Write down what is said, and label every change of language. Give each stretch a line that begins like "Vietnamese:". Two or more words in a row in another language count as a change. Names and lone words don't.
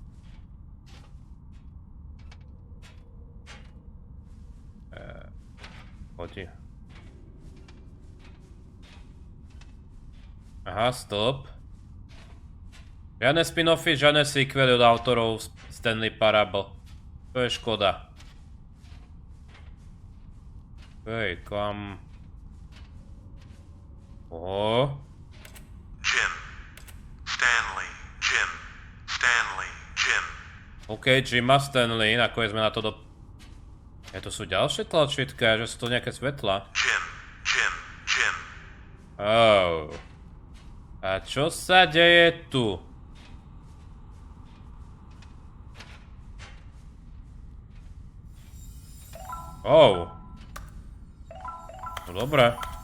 Slovak: Poď. Aha, stop. Žiadne spin-offy, žiadne sequely od autorov Stanley Parable. To je škoda. Hej, kam... Jim. Stanley. Jim. Stanley. Jim. OK, Jim a Stanley, nakoniec sme na to do... To sú ďalšie tlačítka, že sú to nejaké svetla. Jim. Jim. Jim. A čo sa deje tu? No dobre.